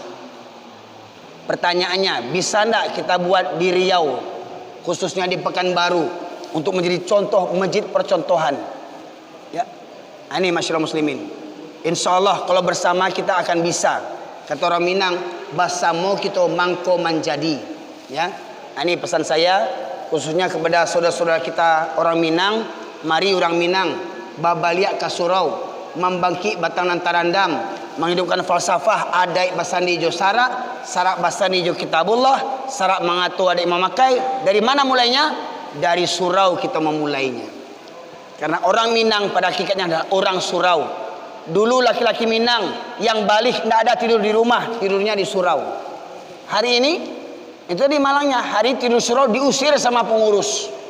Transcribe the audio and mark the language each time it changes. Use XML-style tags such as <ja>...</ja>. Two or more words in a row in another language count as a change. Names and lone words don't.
<id>Pertanyaannya, bisa enggak kita buat di Riau, khususnya di Pekanbaru, untuk menjadi contoh masjid percontohan? Ya, ini masyarakat muslimin. Insya Allah kalau bersama kita akan bisa. Kata orang Minang,</id> <min>basamo kita mangko manjadi.</min> <id>Ya, ini pesan saya khususnya kepada saudara-saudara kita orang Minang.</id> <min>Mari orang Minang babaliak kasurau, membangkit batang nantarandam, menghidupkan falsafah adai basandi jo sarak, sarak basandi jo kitabullah, sarak mangatu adai memakai.</min> <id>Dari mana mulainya? Dari surau kita memulainya. Karena orang Minang pada hakikatnya adalah orang surau. Dulu laki-laki Minang yang balik tidak ada tidur di rumah, tidurnya di surau. Hari ini itu di Malangnya, hari tidur surau diusir sama pengurus.</id>